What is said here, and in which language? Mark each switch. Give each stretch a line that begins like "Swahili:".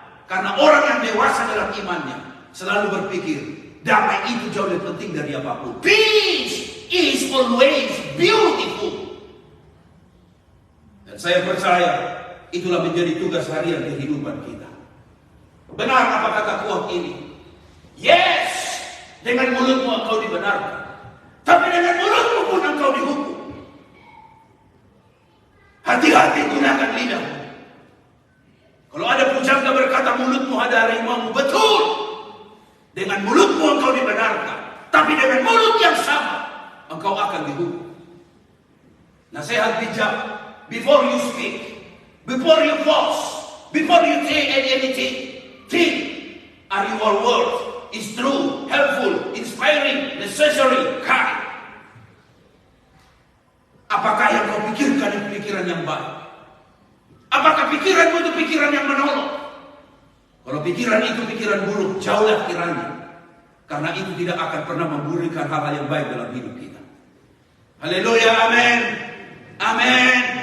Indonesian: Karena orang yang dewasa dalam imannya selalu berpikir, damai itu jauh lebih penting dari apapun.
English: Peace is always beautiful.
Indonesian: Dan saya percaya itulah menjadi tugas harian kehidupan kita. Benar apa kata quote ini? Yes, dengan mulutmu engkau dibenarkan, tapi dengan mulutmu pun engkau dihukum. Hati-hati gunakan lidahmu. Kalau ada pujangga berkata mulutmu ada harimau, betul. Dengan mulutmu engkau dibenarkan, tapi dengan mulut yang sama engkau akan dihukum. Nasihat bijak,
English: before you speak, before you pause, before you say anything, think, are your words is true, helpful, inspiring, necessary, kind.
Indonesian: Apakah yang kau pikirkan itu pikiran yang baik? Apakah pikiranmu itu pikiran yang menolong? Kalau pikiran itu pikiran buruk, jauhlah kiranya. Karena itu tidak akan pernah memberikan hal-hal yang baik dalam hidup kita. Haleluya, amin. Amin.